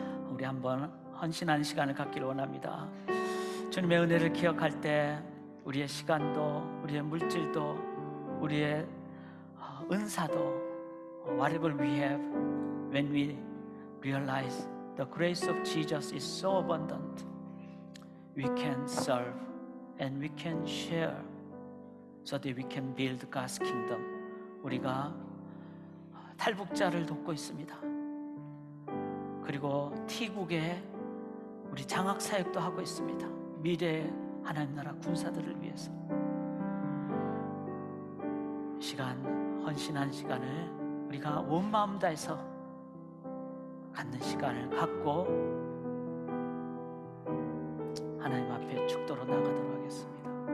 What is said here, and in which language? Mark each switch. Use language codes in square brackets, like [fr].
[ko] 우리 한번 헌신하는 시간을 갖기를 원합니다. 주님의 은혜를 기억할 때 우리의 시간도, 우리의 물질도, 우리의 은사도, [en] whatever we have, when we realize the grace of Jesus is so abundant, we can serve and we can share so that we can build God's kingdom. [ko] 우리가 탈북자를 돕고 있습니다. 그리고 T국에 우리 장학 사역도 하고 있습니다. 미래의 하나님 나라 군사들을 위해서. 시간, 헌신한 시간을 우리가 온 마음 다해서 갖는 시간을 갖고 하나님 앞에 축도로 나가도록 하겠습니다.